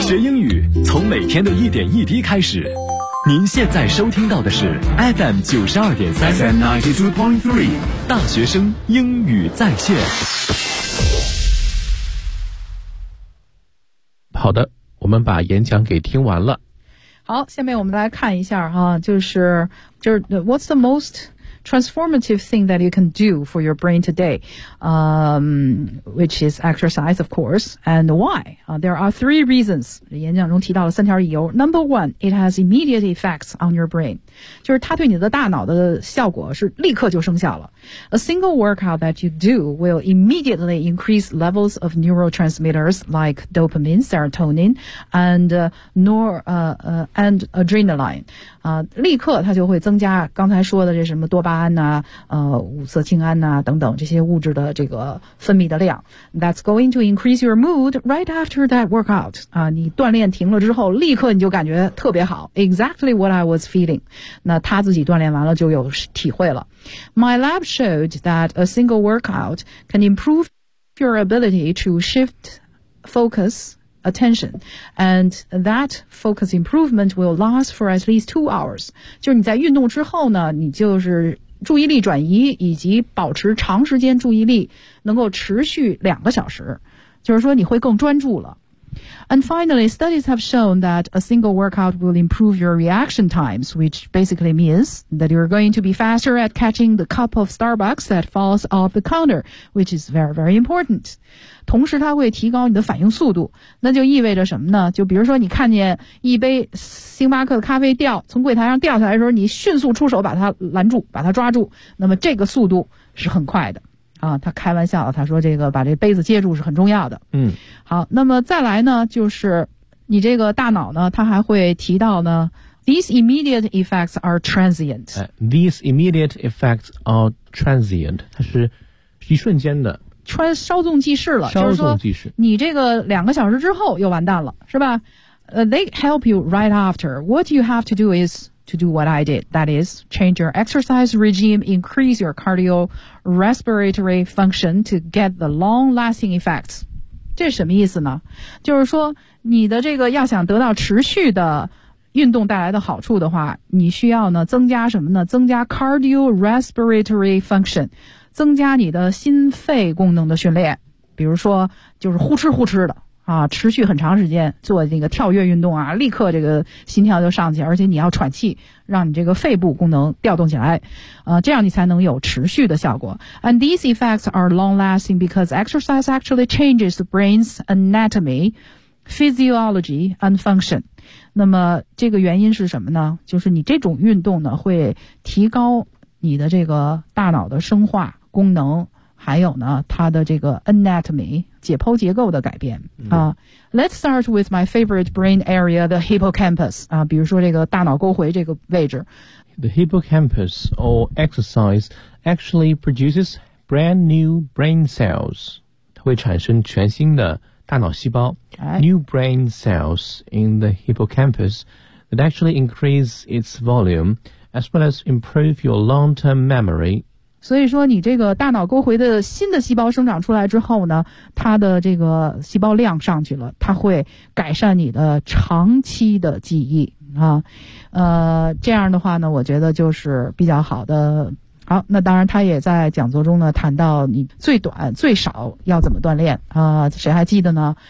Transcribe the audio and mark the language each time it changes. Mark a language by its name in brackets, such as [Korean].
[Chinese] 学英语从每天的一点一滴开始。您现在收听到的是 FM92.3 FM92.3 大学生英语在线。好的，我们把演讲给听完了。好，下面我们来看一下哈，就是 [English] What's the most transformative thing that you can do for your brain today? Which is exercise, of course. And why? There are three reasons. [Chinese] 演讲中提到了三条理由。 [English] Number one, it has immediate effects on your brain. [Chinese] 就是它对你的大脑的效果是立刻就生效了。 [English] A single workout that you do will immediately increase levels of neurotransmitters like dopamine, serotonin, and adrenaline. [Chinese] 立刻它就会增加刚才说的这什么多巴胺啊五色氢胺啊等等这些物质的这个分泌的量。 [English] That's going to increase your mood right after that workout. [Chinese] 你锻炼停了之后立刻你就感觉特别好。 [English] Exactly what I was feeling. [Chinese] 那他自己锻炼完了就有体会了。 [English] My lab showed that a single workout can improve your ability to shift focus,attention, and that focus improvement will last for at least 2 hours. [Chinese] 就是你在运动之后呢，你就是注意力转移以及保持长时间注意力能够持续2个小时，就是说你会更专注了。 [English] And finally, studies have shown that a single workout will improve your reaction times, which basically means that you're going to be faster at catching the cup of Starbucks that falls off the counter, which is very, very important. [Chinese] 同时它会提高你的反应速度，那就意味着什么呢？就比如说你看见一杯星巴克的咖啡掉，从柜台上掉下来的时候，你迅速出手把它拦住，把它抓住，那么这个速度是很快的。他开玩笑，他说这个把这杯子接住是很重要的。嗯，好，那么再来呢，就是你这个大脑呢，他还会提到呢 ， [English] these immediate effects are transient. These immediate effects are transient. [Chinese] 它是一瞬间的，稍纵即逝了。稍纵即逝，你这个2个小时之后又完蛋了，是吧？ [English] They help you right after. What you have to do is. To do what I did, that is, change your exercise regime, increase your cardiorespiratory function to get the long-lasting effects. [Chinese] 这是什么意思呢？就是说，你的这个要想得到持续的运动带来的好处的话，你需要呢增加什么呢？增加 cardiorespiratory function, 增加你的心肺功能的训练。比如说，就是呼哧呼哧的。持续很长时间做那个跳跃运动啊，立刻这个心跳就上去，而且你要喘气，让你这个肺部功能调动起来，这样你才能有持续的效果。 [English] And these effects are long lasting because exercise actually changes the brain's anatomy, physiology, and function. [Chinese] 那么这个原因是什么呢？就是你这种运动呢，会提高你的这个大脑的生化功能。还有呢，它的这个 anatomy 解剖结构的改变啊。 [English] Let's start with my favorite brain area, the hippocampus [Chinese] 啊，比如说这个大脑沟回这个位置。 [English] The hippocampus or exercise actually produces brand new brain cells. [Chinese] 它会产生全新的大脑细胞。 [English] New brain cells in the hippocampus that actually increase its volume as well as improve your long-term memory. [Chinese] 所以说你这个大脑沟回的新的细胞生长出来之后呢，它的这个细胞量上去了，它会改善你的长期的记忆啊。这样的话呢，我觉得就是比较好的。好，那当然他也在讲座中呢谈到你最短最少要怎么锻炼啊，谁还记得呢？